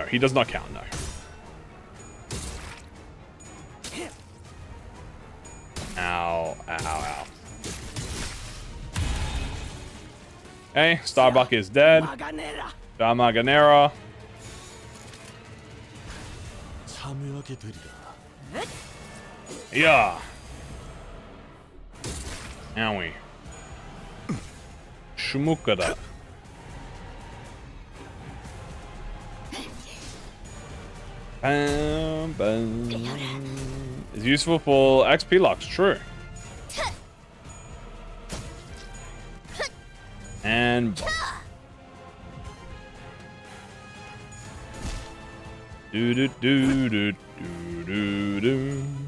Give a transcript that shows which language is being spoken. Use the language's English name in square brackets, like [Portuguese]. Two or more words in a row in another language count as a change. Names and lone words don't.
[English] He does not count, no. Ow, ow, ow. Okay, Starbuck is dead. Damaganera. Yeah. Owie. Shmukada. Bam, bam. It's useful for XP locks, true. And do do do do do do do.